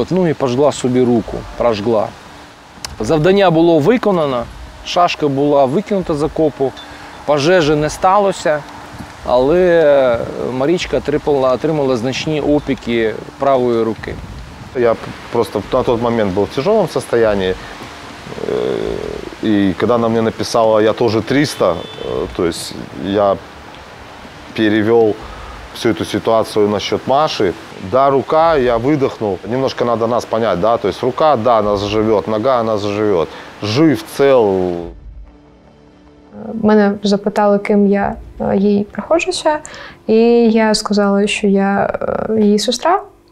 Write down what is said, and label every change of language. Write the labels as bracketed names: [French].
[Ukrainian] І пожгла собі руку. Прожгла. Завдання було виконано, шашка була викинута з окопу, пожежі не сталося, але Марічка отримала значні опіки правої руки. [Russian] Я просто на тот момент был в тяжелом состоянии, и когда она мне написала «я тоже 300», то есть я перевел всю эту ситуацию насчет Маши. Да, рука, я выдохнул. Немножко надо нас понять, да, то есть рука, да, она заживет, нога, она заживет. Жив, цел. [Ukrainian] Мене запитали, ким я їй приходжуся, і я сказала, що я її сестра.